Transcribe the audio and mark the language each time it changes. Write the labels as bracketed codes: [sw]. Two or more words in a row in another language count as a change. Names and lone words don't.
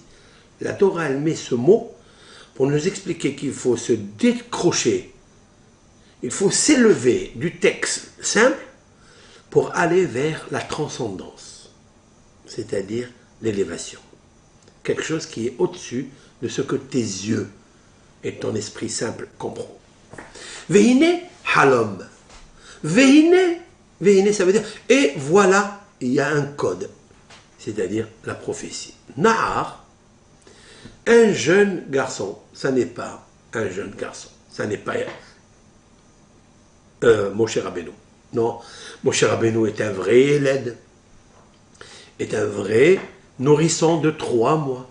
[fr] La Torah, elle met ce mot pour nous expliquer qu'il faut se décrocher, il faut s'élever du texte simple pour aller vers la transcendance. c'est-à-dire l'élévation. Quelque chose qui est au-dessus de ce que tes yeux et ton esprit simple comprennent. [he] והנה חלום. והנה, והנה, [fr] ça veut dire, et voilà, il y a un code, c'est-à-dire la prophétie. Nahar, un jeune garçon, ça n'est pas un jeune garçon, ça n'est pas Moshe Rabbeinu. Non, Moshe Rabbeinu est un vrai élève, est un vrai nourrisson de 3 mois.